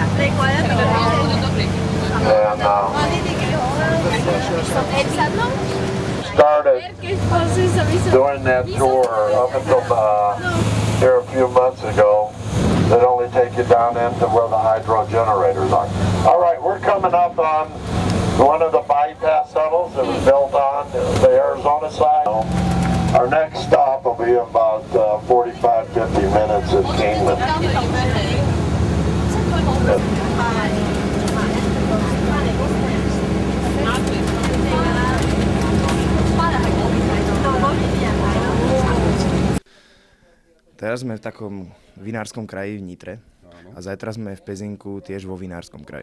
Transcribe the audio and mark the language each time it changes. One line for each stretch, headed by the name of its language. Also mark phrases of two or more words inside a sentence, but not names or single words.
English: And started doing that tour up until here a few months ago. They'd only take you down into where the hydro generators are. All right, we're coming up on one of the bypass tunnels that was built on the Arizona side. Our next stop will be about 45-50 minutes at Kingman.
Slovak: Teraz sme v takom vinárskom kraji v Nitre a zajtra sme v Pezinku tiež vo vinárskom kraji.